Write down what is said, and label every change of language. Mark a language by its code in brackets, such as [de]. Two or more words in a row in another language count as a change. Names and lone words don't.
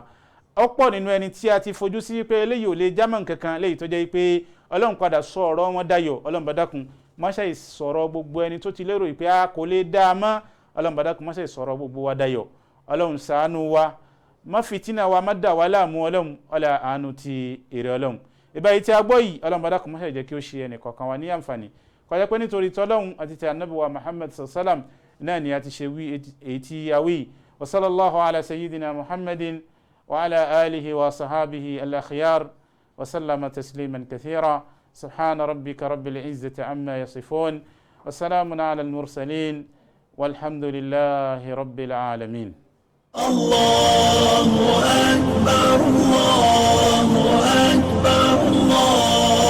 [yo] ọ̀pọ̀ nínú ẹni tí a ti fojú sí pé eléyìí ò lè jámọ́ kankan léyìí tó jẹ́ pé Ọlọ́run padà sọ ọ̀rọ̀ wọn dayọ̀ Ọlọ́run bá dákun má ṣe sọ̀rọ̀ gbogbo ẹni tó ti lérò pé a kò lè dá a mọ́ Ọlọ́run bá dákun má ṣe sọ̀rọ̀ gbogbo wa dayọ̀ Ọlọ́run ṣàánú wa má fìtínà wa má dà wá láàmú Ọlọ́run ọlá àánú ti èrè Ọlọ́run. ìbáyìí tí a gbọ́ yìí Ọlọ́run bá dákun má ṣe jẹ́ kí ó ṣe ẹnì kọ̀ọ̀kan wa ní àǹfààní kọjá pé nítorí tọ́lọ́hun àti ti ànábì wa Muhammad sallam náà ni a ti ṣe wí èyí tí a wí. [ar] وصلى الله على سيدنا محمد وعلى آله وصحبه الأخيار وسلم تسليما كثيرا. سبحان ربك رب العزة عما يصفون وسلام على المرسلين والحمد لله رب العالمين. الله أكبر، الله أكبر، الله.